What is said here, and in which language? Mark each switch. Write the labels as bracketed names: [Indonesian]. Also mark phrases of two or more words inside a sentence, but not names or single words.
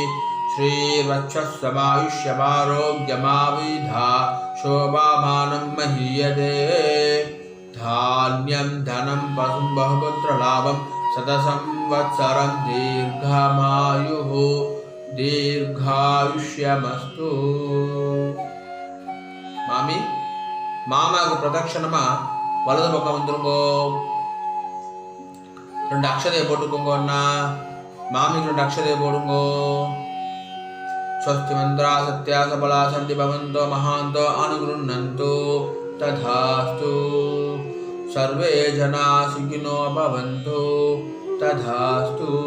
[Sanskrit] श्रीवक्षस्समायुष्यमारोग्यमाविधा शोभामानं महीयते धान्यं धनं पशुं बहुपुत्रलाभं शतसंवत्सरं दीर्घमायुः दीर्घायुष्यमस्तु [Tamil] மாமி மாமாவுக்கு பிரதட்சணமா வலது பக்கம் வந்துருங்கோ. 2 அக்ஷதையை போட்டுக்கோங்க. அண்ணா மாமிக்கு 2 அக்ஷதையை போடுங்கோ. [Sanskrit] स्वस्ति मन्त्राः सत्याः सफलाः सन्तु भवन्तो महान्तो अनुगृह्णन्तु तथास्तु सर्वे जनाः सुखिनो भवन्तु तथास्तु.